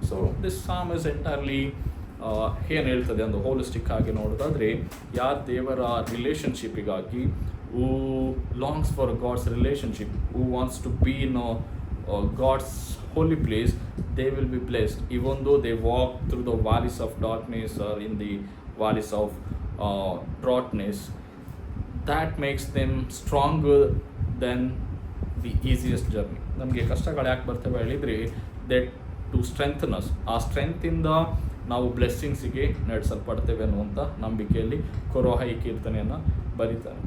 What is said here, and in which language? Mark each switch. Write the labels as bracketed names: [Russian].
[English] so this psalm is entirely [Kannada] ಏನು ಹೇಳ್ತದೆ ಒಂದು ಹೋಲಿಸ್ಟಿಕ್ ಆಗಿ ನೋಡೋದಾದರೆ, ಯಾರು ದೇವರ ರಿಲೇಷನ್ಶಿಪ್ಪಿಗಾಗಿ, [English] Who longs for God's relationship, who wants to be in God's holy place, they will be blessed even though they walk through the valleys of darkness or in the valleys of darkness. That makes them stronger than the easiest journey. [Kannada] ನಮಗೆ ಕಷ್ಟಗಳು ಯಾಕೆ ಬರ್ತವೆ ಹೇಳಿದರೆ, [English] that to strengthen us, [Kannada] ಆ ಸ್ಟ್ರೆಂತಿಂದ ನಾವು ಬ್ಲೆಸ್ಸಿಂಗ್ಸಿಗೆ ನಡೆಸಲ್ಪಡ್ತೇವೆ ಅನ್ನುವಂಥ ನಂಬಿಕೆಯಲ್ಲಿ ಕೊರೋಹೈ ಕೀರ್ತನೆಯನ್ನು ಬರೀತಾರೆ.